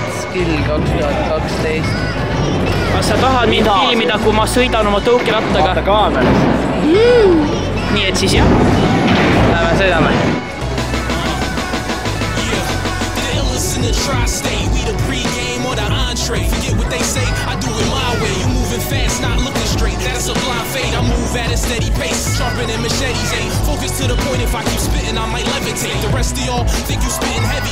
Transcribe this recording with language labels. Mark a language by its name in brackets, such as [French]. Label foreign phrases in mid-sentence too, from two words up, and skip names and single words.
[Estonian] kuskil 2012. kas sa tahad mind filmida, kui ma sõidan oma tõukerattaga? Vaata kaameras. Nii et siis jah. Lähme sõidame. [English] In the tri-state, we the pre-game or the entree. Forget what they say, I do it my way. You moving fast, not looking straight. That's a blind fade. I move at a steady pace, sharper than machetes. Ain't focus to the point. If I keep spitting, I might levitate. The rest of y'all think you spitting heavy.